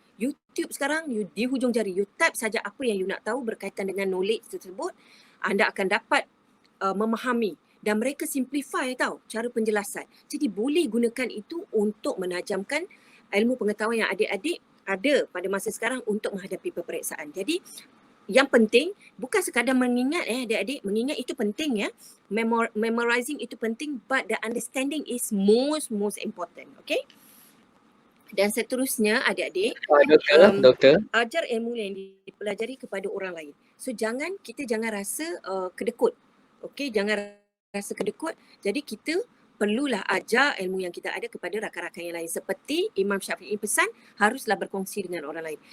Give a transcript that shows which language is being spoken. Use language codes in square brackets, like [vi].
[ms] YouTube sekarang di hujung jari, [en] you type [ms] saja apa yang you nak tahu berkaitan dengan knowledge tersebut, anda akan dapat memahami dan mereka simplify tau cara penjelasan. Jadi boleh gunakan itu untuk menajamkan ilmu pengetahuan yang adik-adik ada pada masa sekarang untuk menghadapi peperiksaan. Jadi yang penting bukan sekadar mengingat adik-adik, mengingat itu penting ya. [en] Memorizing [ms] itu penting, [en] but the understanding is most important. [ms] Okay? Dan seterusnya adik-adik, doktor. ajar ilmu yang dipelajari kepada orang lain. So kita jangan rasa kedekut. Okay, jangan rasa kedekut. Jadi kita perlulah ajar ilmu yang kita ada kepada rakan-rakan yang lain. Seperti Imam Syafi'i pesan, haruslah berkongsi dengan orang lain.